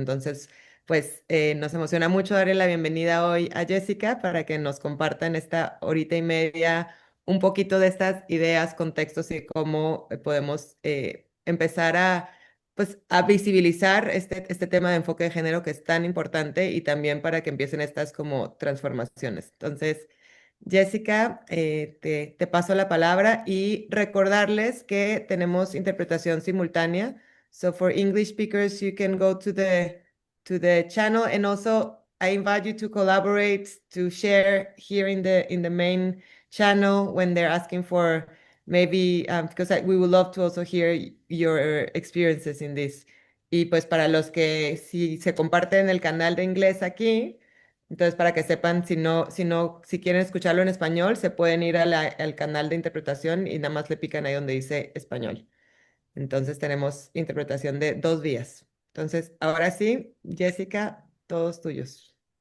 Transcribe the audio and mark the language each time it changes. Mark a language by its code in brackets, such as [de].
[es] Entonces, pues nos emociona mucho darle la bienvenida hoy a Jessica para que nos comparta en esta horita y media un poquito de estas ideas, contextos y cómo podemos empezar pues, a visibilizar este tema de enfoque de género que es tan importante y también para que empiecen estas como transformaciones. Entonces, Jessica, te paso la palabra y recordarles que tenemos interpretación simultánea. [en] So for English speakers, you can go to the channel and also I invite you to collaborate, to share here in the main channel when they're asking for maybe because we would love to also hear your experiences in this. [es] Y pues para los que si se comparten el canal de inglés aquí, entonces para que sepan si quieren escucharlo en español, se pueden ir al canal de interpretación y nada más le pican ahí donde dice español. Entonces tenemos interpretación de 2 vías. Entonces, ahora sí, Jessica, todos tuyos.